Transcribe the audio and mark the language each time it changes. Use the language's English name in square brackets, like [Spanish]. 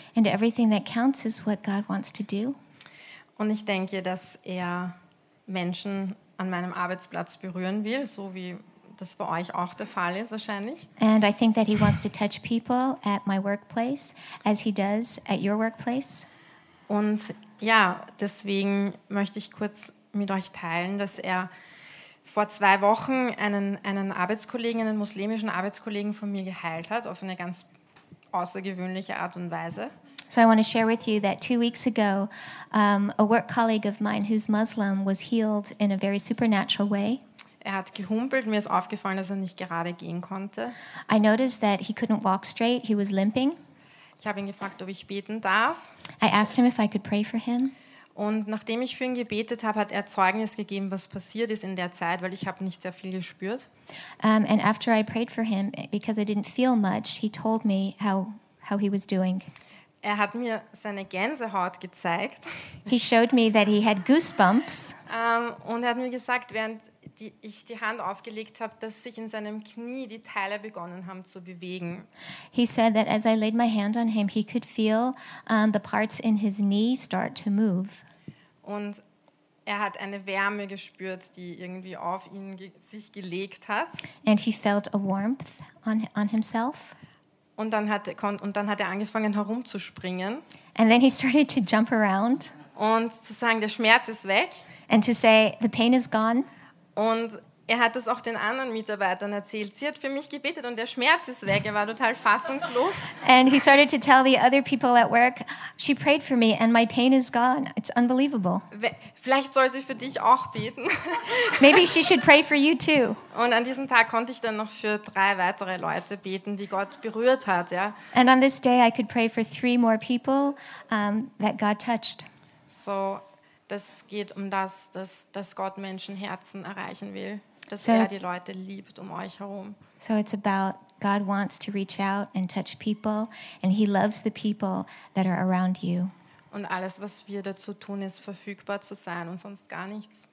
[English] And everything that counts is what God wants to do. [German] Und ich denke, dass er Menschen an meinem Arbeitsplatz berühren will, so wie das bei euch auch der Fall ist wahrscheinlich. [English] And I think that he wants to touch people at my workplace, as he does at your workplace. [German] Und ja, deswegen möchte ich kurz mit euch teilen, dass er vor 2 Wochen einen Arbeitskollegen, einen muslimischen Arbeitskollegen von mir geheilt hat, auf eine ganz außergewöhnliche Art und Weise. [English] So I want to share with you that 2 weeks ago, a work colleague of mine who's Muslim was healed in a very supernatural way. [German] Er hat gehumpelt, mir ist aufgefallen, dass er nicht gerade gehen konnte. [English] I noticed that he couldn't walk straight, he was limping. [German] Ich habe ihn gefragt, ob ich beten darf. [English] I asked him if I could pray for him. [German] Und nachdem ich für ihn gebetet habe, hat er Zeugnis gegeben, was passiert ist in der Zeit, weil ich habe nicht sehr viel gespürt. [English] And after I prayed for him, because I didn't feel much, he told me how he was doing. [German] Er hat mir seine Gänsehaut gezeigt. [English] He showed me that he had goosebumps. [German] Und er hat mir gesagt, während ich die Hand aufgelegt habe, dass sich in seinem Knie die Teile begonnen haben zu bewegen. [English] He said that as I laid my hand on him, he could feel the parts in his knee start to move. [German] Und er hat eine Wärme gespürt, die irgendwie auf ihn sich gelegt hat. [English] And he felt a warmth on himself. [German] Und dann hat er angefangen herumzuspringen. [English] And then he started to jump around. [German] Und zu sagen, der Schmerz ist weg. [English] And to say, the pain is gone. [German] Und er hat das auch den anderen Mitarbeitern erzählt. Sie hat für mich gebetet und der Schmerz ist weg. Er war total fassungslos. [English] And he started to tell the other people at work, she prayed for me and my pain is gone. It's unbelievable. [German] Vielleicht soll sie für dich auch beten. [English] Maybe she should pray for you too. [German] Und an diesem Tag konnte ich dann noch für 3 weitere Leute beten, die Gott berührt hat, ja. [English] And on this day I could pray for 3 more people that God touched. [German] So es geht um das, dass Gott Menschenherzen erreichen will, dass er die Leute liebt um euch herum. [English] So it's about God wants to reach out and touch people and he loves the people that are around you. [German] Und alles, was wir dazu tun, ist verfügbar zu sein und sonst gar nichts.